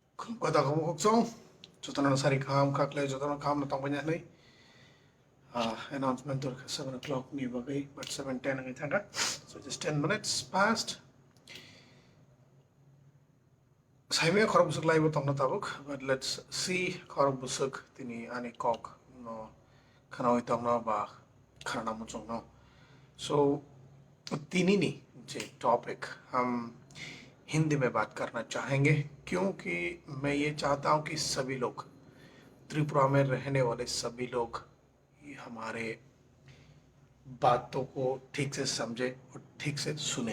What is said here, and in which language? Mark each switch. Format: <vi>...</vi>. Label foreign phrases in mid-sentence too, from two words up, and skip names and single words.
<trp>Kota kamu hoksong, jotono sari kam kakle jotono kam na tong banyak nih. Announcement tur 7 o'clock ni bagai, but 7:10 ngai thanga.</trp> <en>So just 10 minutes past.</en> <trp>Saime khorok busuk lai tong na tabuk,</trp> <en>but let's see</en> <trp>khorok busuk tini ani kok no khanoi tong na ba khana muchong no.</trp> <hi>So तीनी नहीं जे टॉपिक हम हिंदी में बात करना चाहेंगे क्योंकि मैं ये चाहता हूँ कि सभी लोग त्रिपुरा में रहने वाले सभी लोग ये हमारे बातों को ठीक से समझे और ठीक से सुने।</hi>